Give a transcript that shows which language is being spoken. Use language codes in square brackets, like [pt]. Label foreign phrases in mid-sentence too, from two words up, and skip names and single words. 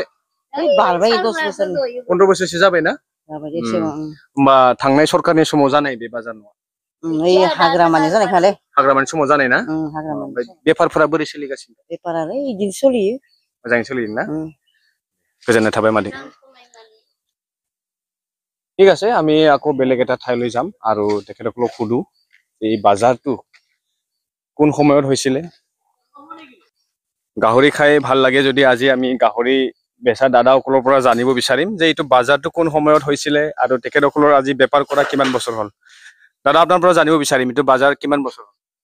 [brx] बारबाय 10 बोसोर 15 बोसोरसो जाबायना जाबाय एसेबां होमबा थांनाय सरकारनि समाव जानाय बे बाजार नङा ओइ हाग्रामानि जानायखाले हाग्रामानि समाव जानाय ना हाग्रामानि बेफारफोरा बोरै सोलिगासिनो बेफारालाय इदिनो सोलियो मोजाङै सोलियोना गोजोननाय थाबाय मादै [as] ঠিক আছে আমি আকৌ বেলেগ এটা ঠাইলৈ যাম আৰু তেখেতসকলক সুধো এই বাজাৰটো কোন সময়ত হৈছিলে গাহৰি খাই ভাল লাগে যদি আজি আমি গাহৰি বেচা দাদাসকলৰ পৰা জানিব বিচাৰিম যে এইটো বাজাৰটো কোন সময়ত হৈছিলে আৰু তেখেতসকলৰ আজি বেপাৰ কৰা কিমান বছৰ হ'ল দাদা আপোনাৰ পৰা জানিব বিচাৰিম এইটো বাজাৰ কিমান বছৰ হ'ল